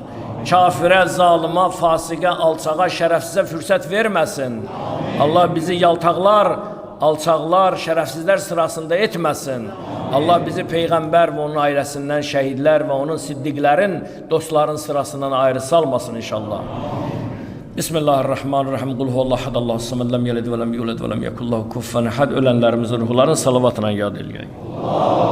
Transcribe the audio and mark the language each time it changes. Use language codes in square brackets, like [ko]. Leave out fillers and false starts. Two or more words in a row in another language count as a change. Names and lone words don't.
[az] Kafirə, zalıma, fasiqə, alçağa, şərəfsizə fürsət verməsin. Allah bizi yaltaqlar, alçaqlar, şərəfsizlər sırasında etməsin. Allah bizi Peyğəmbər və onun ailəsindən şəhidlər və onun siddiqlərin, dostların sırasından ayrı salmasın inşallah. [ar] بسم الله الرحمن الرحيم قل هو الله أحد الله الصمد لم يلد ولم يولد ولم يكن له كفوا أحد. [az] Ölənlərimizin ruhlarını salavatla yad eləyək.